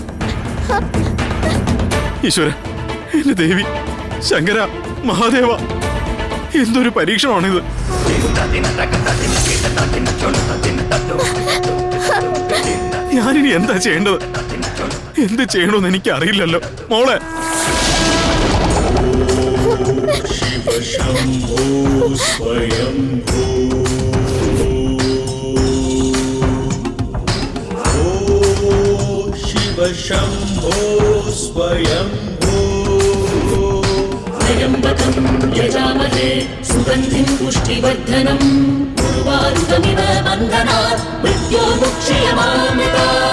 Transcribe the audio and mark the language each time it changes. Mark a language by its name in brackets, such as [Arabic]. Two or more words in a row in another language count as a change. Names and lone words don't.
[Malayalam] ഈശ്വര, എന്റെ ദേവി, ശങ്കര, മഹാദേവ, എന്തൊരു പരീക്ഷണമാണിത്. ഞാനിനി എന്താ ചെയ്യേണ്ടത്? എന്ത് ചെയ്യണമെന്ന് എനിക്ക് അറിയില്ലല്ലോ മോളെ. [Sanskrit] शंभो स्वयंभो त्र्यंबकं यजामहे सुगन्धिं पुष्टिवर्धनम् उर्वारुकमिव बन्धनात् मृत्योर्मुक्षयमामृतात्।